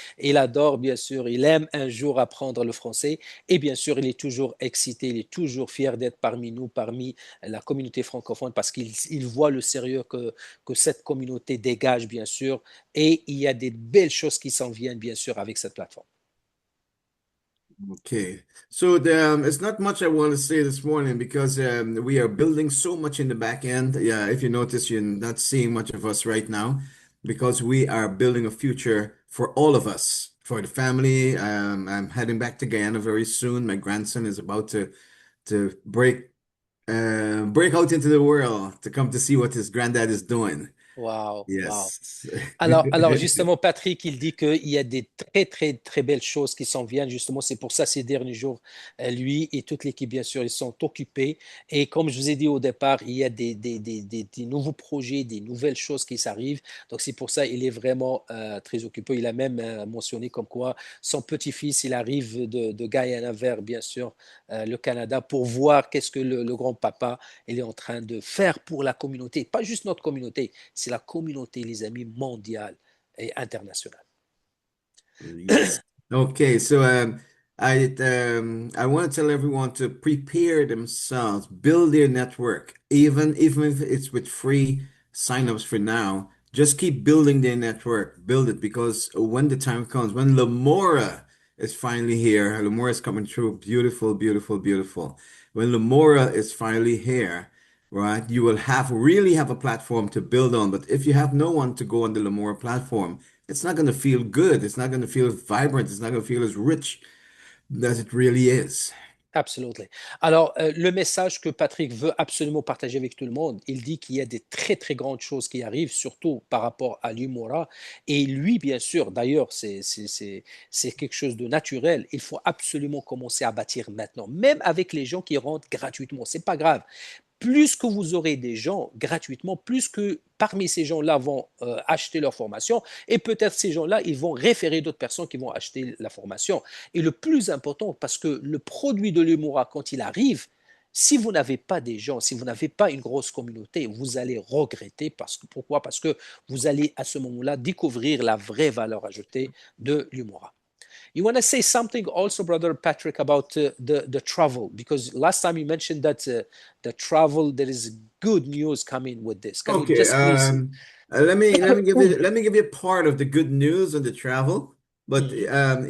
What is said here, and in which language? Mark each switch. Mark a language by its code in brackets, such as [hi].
[fr] Il adore, bien sûr, il aime un jour apprendre le français. Et bien sûr, il est toujours excité, il est toujours fier d'être parmi nous, parmi la communauté francophone, parce qu'il voit le sérieux que cette communauté dégage, bien sûr. Et il y a des belles choses qui s'en viennent, bien sûr, avec cette plateforme. [en] Okay, so it's not much I want to say this morning because we are building so much in the back end. Yeah, if you notice, you're not seeing much of us right now because we are building a future for all of us, for the family. I'm heading back to Guyana very soon. My grandson is about to break out into the world to come to see what his granddad is doing. Waouh, waouh. Yes. [fr] Alors justement, Patrick, il dit qu'il y a des très, très, très belles choses qui s'en viennent. Justement, c'est pour ça ces derniers jours, lui et toute l'équipe, bien sûr, ils sont occupés. Et comme je vous ai dit au départ, il y a des nouveaux projets, des nouvelles choses qui s'arrivent. Donc, c'est pour ça il est vraiment très occupé. Il a même mentionné comme quoi son petit-fils, il arrive de Guyana vers, bien sûr, le Canada pour voir qu'est-ce que le grand-papa il est en train de faire pour la communauté. Pas juste notre communauté, c'est la communauté, les amis, mondiale et internationale. [en] Yes. Okay, so I want to tell everyone to prepare themselves, build their network, even if it's with free signups for now. Just keep building their network, build it because when the time comes, when Lamora is finally here, Lamora is coming through, beautiful, beautiful, beautiful. When Lamora is finally here, right, you will really have a platform to build on. But if you have no one to go on the Lamora platform, it's not going to feel good. It's not going to feel vibrant. It's not going to feel as rich as it really is. [fr] Absolument. Alors, le message que Patrick veut absolument partager avec tout le monde, il dit qu'il y a des très, très grandes choses qui arrivent, surtout par rapport à l'Umora. Et lui, bien sûr, d'ailleurs, c'est quelque chose de naturel. Il faut absolument commencer à bâtir maintenant, même avec les gens qui rentrent gratuitement. C'est pas grave. Plus que vous aurez des gens gratuitement, plus que parmi ces gens-là vont acheter leur formation et peut-être ces gens-là, ils vont référer d'autres personnes qui vont acheter la formation. Et le plus important, parce que le produit de l'Umora, quand il arrive, si vous n'avez pas des gens, si vous n'avez pas une grosse communauté, vous allez regretter. Pourquoi? Parce que vous allez à ce moment-là découvrir la vraie valeur ajoutée de l'Umora. [en] You want to say something also, Brother Patrick, about the travel? Because last time you mentioned that the travel, there is good news coming with this. Can you Okay, just please? let me give you part of the good news on the travel, but Mhm.